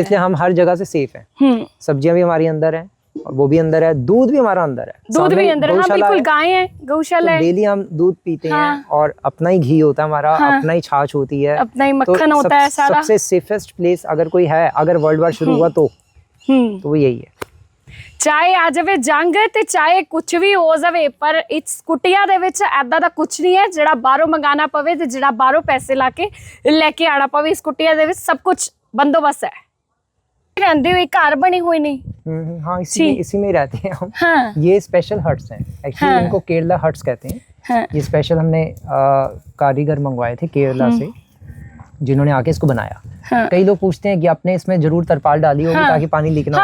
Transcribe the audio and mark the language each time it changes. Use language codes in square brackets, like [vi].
[hi] इसलिए हम हर जगह से सेफ हैं। सब्जियां भी हमारी अंदर है, और वो भी अंदर है, दूध भी हमारा अंदर है, दूध भी अंदर है। हाँ, बिल्कुल, गाय है, गौशाला है। डेली हम दूध पीते हैं, और अपना ही घी होता है हमारा, अपना ही छाछ होती है, अपना ही मक्खन होता है सारा। सबसे सेफेस्ट प्लेस अगर कोई है, अगर वर्ल्ड वार शुरू हुआ तो वो यही है। [pa] ਚਾਹੇ ਆ ਜਾਵੇ ਜੰਗ ਤੇ ਚਾਹੇ ਕੁਝ ਵੀ ਹੋ ਜਾਵੇ, ਪਰ ਇਸ ਕੁਟੀਆਂ ਦੇ ਵਿੱਚ ਐਦਾਂ ਦਾ ਕੁਝ ਨਹੀਂ ਹੈ ਜਿਹੜਾ ਬਾਹਰੋਂ ਮੰਗਾਣਾ ਪਵੇ ਤੇ ਜਿਹੜਾ ਬਾਹਰੋਂ ਪੈਸੇ ਲਾ ਕੇ ਲੈ ਕੇ ਆਣਾ ਪਵੇ। ਇਸ ਕੁਟੀਆਂ ਦੇ ਵਿੱਚ ਸਭ ਕੁਝ [hi] बंदोबस्त है। रहते हुए घर बने हुए नहीं। हाँ, इसी में ही रहते हैं हम। हाँ। ये स्पेशल हट्स हैं एक्चुअली। हाँ। इनको केरला हट्स कहते हैं। हाँ। ये स्पेशल हमने कारीगर मंगवाए थे केरला से, जिन्होंने आके इसको बनाया। हाँ। कई लोग पूछते हैं कि आपने इसमें जरूर तरपाल डाली होगी। ताकि पानी लीक ना हो।